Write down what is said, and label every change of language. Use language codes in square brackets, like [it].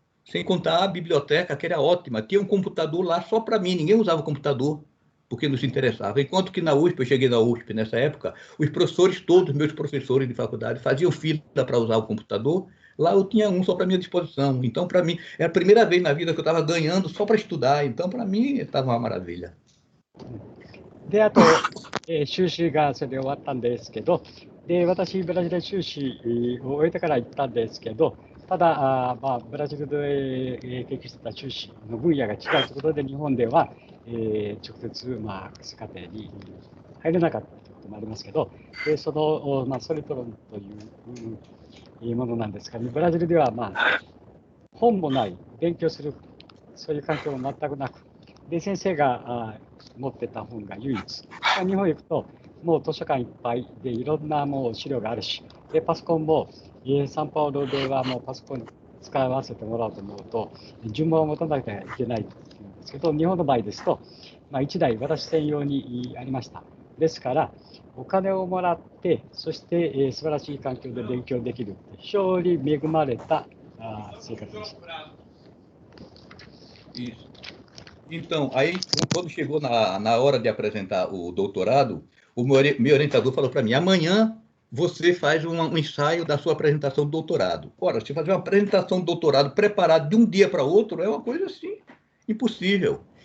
[pt] Sem contar a biblioteca, que era ótima. Tinha um computador lá só para mim, ninguém usava computador, porque não se interessava. Enquanto que na USP, eu cheguei na USP nessa época, os professores, todos meus professores de faculdade, faziam fila para usar o computador. Lá eu tinha um só para minha disposição. Então, para mim, era a primeira vez na vida que eu estava ganhando só para estudar. Então, para mim, estava uma maravilha. [ja] で、あと、修士がそれで終わったんですけど、で、私、ブラジルで修士を終えてから行ったんですけど、ただ、ブラジルで研究してた修士の分野が違うということで、日本では、直接、博士課程に入れなかったということもありますけど、でその、ソリトロンというものなんですが、ブラジルでは、本もない、勉強する、そういう環境も全くなく、で、先生が持ってた本が唯一。日本行くと、もう図書館いっぱいで、いろんなもう資料があるし、で、パソコンも、サンパウロではもうパソコン使わせてもらおうと思うと、順番を持たなきゃいけないんですけど、日本の場合ですと、1台私専用にありました。ですから、お金をもらって、そして、素晴らしい環境で勉強できる、非常に恵まれた生活でした。 [pt] Isso. Então, aí, quando chegou na hora de apresentar o doutorado, o meu orientador falou para mim, amanhã você faz um ensaio da sua apresentação do doutorado. Ora, se fazer uma apresentação do doutorado preparado de um dia para outro, é uma coisa assim, impossível.